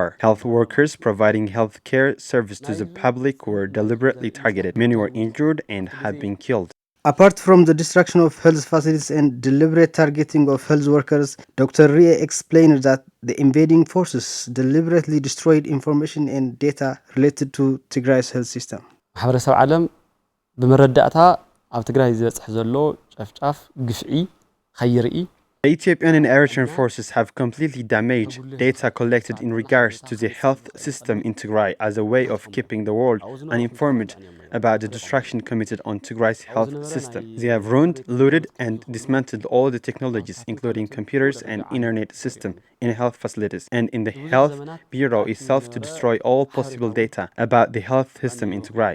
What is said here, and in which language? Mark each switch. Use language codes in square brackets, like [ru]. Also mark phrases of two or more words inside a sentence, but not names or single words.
[en] Health workers providing health care service to the public were deliberately targeted. Many were injured and have been killed. Apart from the destruction of health facilities and deliberate targeting of health workers, Dr. Rie explained that the invading forces deliberately destroyed information and data related to Tigray's health system. [ti] ማሕበረሰብ ዓለም ብመረዳእታ ኣብ ትግራይ ዝበጽሕ ዘሎ ጨፍጫፍ ግፍዒ ኸይርኢ. [en] The Ethiopian and Eritrean forces have completely damaged data collected in regards to the health system in Tigray as a way of keeping the world uninformed about the destruction committed on Tigray's health system. They have ruined, looted, and dismantled all the technologies, including computers and internet system in health facilities and in the Health Bureau itself to destroy all possible data about the health system in Tigray.